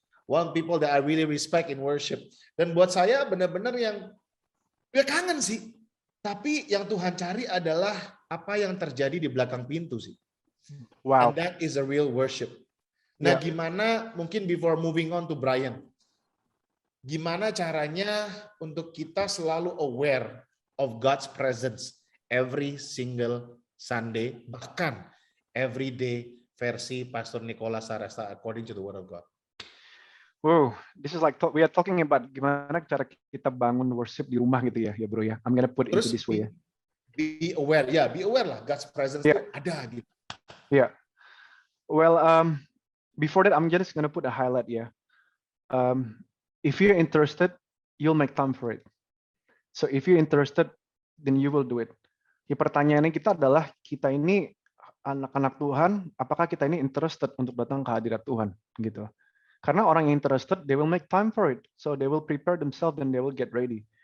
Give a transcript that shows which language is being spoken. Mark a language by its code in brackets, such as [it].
[en] One people that I really respect in worship. [id] Dan buat saya benar-benar yang ya kangen sih. Tapi yang Tuhan cari adalah apa yang terjadi di belakang pintu sih. Wow. [en] And that is a real worship. [id] Nah, gimana mungkin [en] before moving on to Brian, [id] gimana caranya untuk kita selalu [en] aware of God's presence every single Sunday, [id] bahkan [en] every day [id] versi Pastor Nicholas Saresta [en] according to the Word of God. Wow, this is like we are talking about [id] gimana cara kita bangun worship di rumah gitu ya bro ya. [en] I'm gonna put it into this way ya. Be aware, be aware lah God's presence [id] itu ada gitu. [en] Well, before that, I'm just gonna put a highlight ya. If you're interested, you'll make time for it. So if you're interested, then you will do it. [id] Ya, pertanyaannya kita adalah kita ini anak-anak Tuhan, apakah kita ini interested untuk datang ke hadirat Tuhan gitu? Karena orang yang [en] interested, they will make time for it. So they will prepare themselves and they will get ready.